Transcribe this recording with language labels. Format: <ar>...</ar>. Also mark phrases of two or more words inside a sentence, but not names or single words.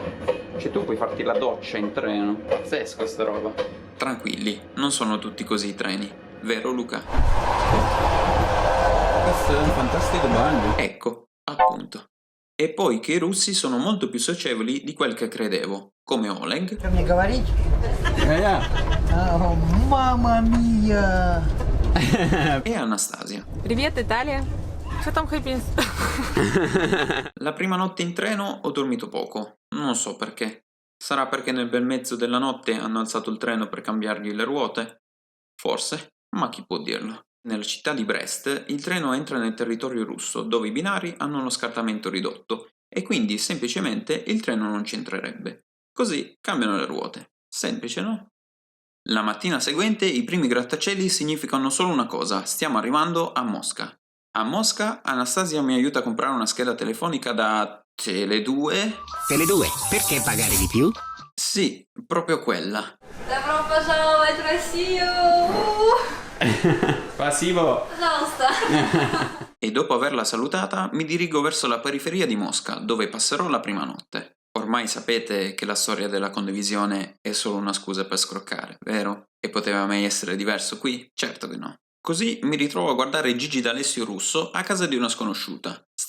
<it>Cioè tu puoi farti la doccia in treno. Pazzesco sta roba. Tranquilli, non sono tutti così i treni, vero Luca? Questo è un fantastico bagno. Ecco, appunto. E poi che i russi sono molto più socievoli di quel che credevo, come Oleg</it> <ru>Что мне говорить?</ru> <it>Mamma mia! e Anastasia.</it> <ru>Привет, Италия. Что там хэппинс?</ru> <it>La prima notte in treno ho dormito poco, non so perché. Sarà perché nel bel mezzo della notte hanno alzato il treno per cambiargli le ruote? Forse, ma chi può dirlo? Nella città di Brest il treno entra nel territorio russo, dove i binari hanno uno scartamento ridotto e quindi semplicemente il treno non c'entrerebbe. Così cambiano le ruote. Semplice, no? La mattina seguente i primi grattacieli significano solo una cosa: stiamo arrivando a Mosca. A Mosca Anastasia mi aiuta a comprare una scheda telefonica da Tele2. Tele2, perché pagare di più? Sì, proprio quella.</it> <ru>Добро пожаловать в Россию! Passivo. Пожалуйста!</ru> <it>E dopo averla salutata mi dirigo verso la periferia di Mosca, dove passerò la prima notte. Ormai sapete che la storia della condivisione è solo una scusa per scroccare, vero? E poteva mai essere diverso qui? Certo che no. Così mi ritrovo a guardare Gigi D'Alessio russo a casa di una sconosciuta.</it>